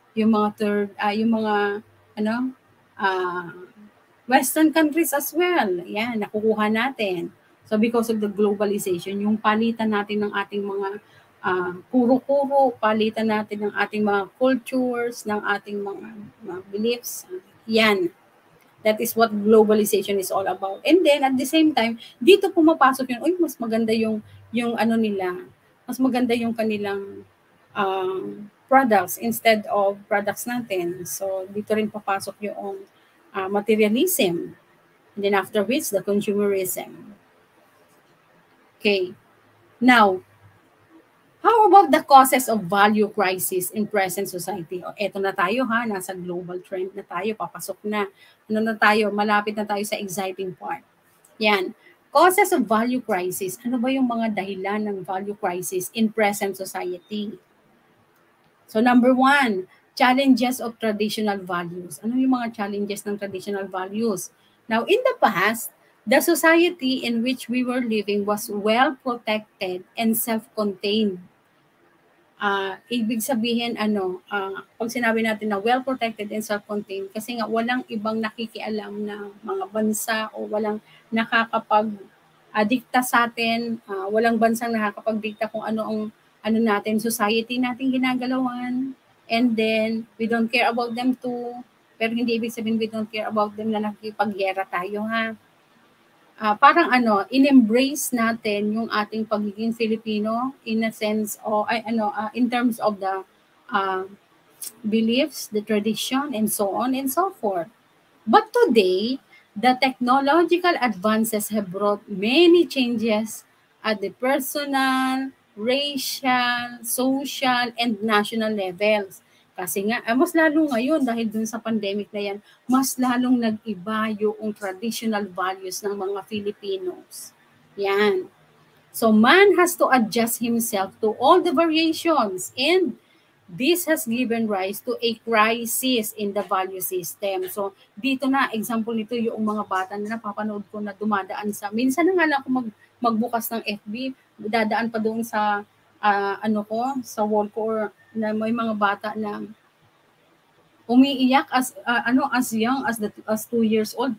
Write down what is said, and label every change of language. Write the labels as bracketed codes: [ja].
[tl] Yung mga yung mga ano, uh, [en] Western countries as well. [tl] Yan, nakukuha natin. [en] So because of the globalization, [tl] yung palitan natin ng ating mga kuro-kuro, palitan natin ng ating mga cultures, ng ating mga beliefs. Yan. [en] That is what globalization is all about. And then at the same time, [tl] dito pumapasok yun, mas maganda yung ano nila, mas maganda yung kanilang products instead of products natin. So dito rin papasok yung materialism. [en] And then after which, the consumerism. Okay. Now, how about the causes of value crisis in present society? [tl] O, eto na tayo nasa global trend na tayo, papasok na. Ano na tayo, malapit na tayo sa exciting part. Yan. [en] Causes of value crisis. [tl] Ano ba yung mga dahilan ng [en] value crisis in present society? So number 1, challenges of traditional values. [tl] Ano yung mga challenges ng traditional values? [en] Now, in the past, the society in which we were living was well protected and self-contained. [tl] Ibig sabihin, pag sinabi natin na well-protected and self-contained, kasi nga walang ibang nakikialam na mga bansa o walang nakakapag-dikta sa atin, walang bansang nakakapag-dikta kung ano natin, society natin ginagalawan, [en] and then we don't care about them too, [tl] pero hindi ibig sabihin [en] we don't care about them [tl] na nakikipagyera tayo parang in-embrace natin yung ating pagiging Filipino in a sense o [en] in terms of the beliefs, the tradition, and so on and so forth. But today, the technological advances have brought many changes at the personal, racial, social, and national levels. [tl] Kasi nga, mas lalo ngayon dahil dun sa pandemic na yan, mas lalong nag-iba yung traditional values ng mga Filipinos. Yan. [en] So man has to adjust himself to all the variations, and this has given rise to a crisis in the value system. [tl] So dito na, example nito yung mga bata na napapanood ko na dumadaan sa, minsan na nga lang ako magbukas ng FB, dadaan pa doon sa sa wall ko, or na may mga bata na umiiyak [en] as young as 2 years old.